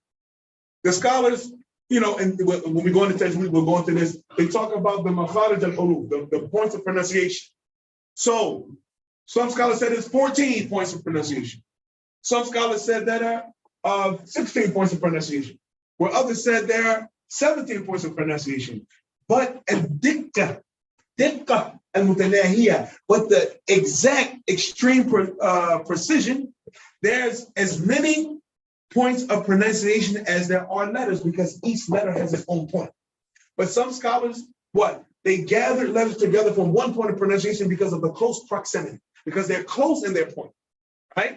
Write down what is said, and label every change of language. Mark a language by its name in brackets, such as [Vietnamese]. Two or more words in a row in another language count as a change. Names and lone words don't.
[English] The scholars, and when we go into Tajweed, we'll go into this, they talk about the [Arabic] مخارج الحروف, [English] the points of pronunciation. So some scholars said it's 14 points of pronunciation. Some scholars said there are 16 points of pronunciation, where others said there are 17 points of pronunciation. [Arabic] But الدقة المتناهية, [English] but the exact extreme precision, there's as many points of pronunciation as there are letters, because each letter has its own point. But some scholars, they gathered letters together from one point of pronunciation because of the close proximity, because they're close in their point, right?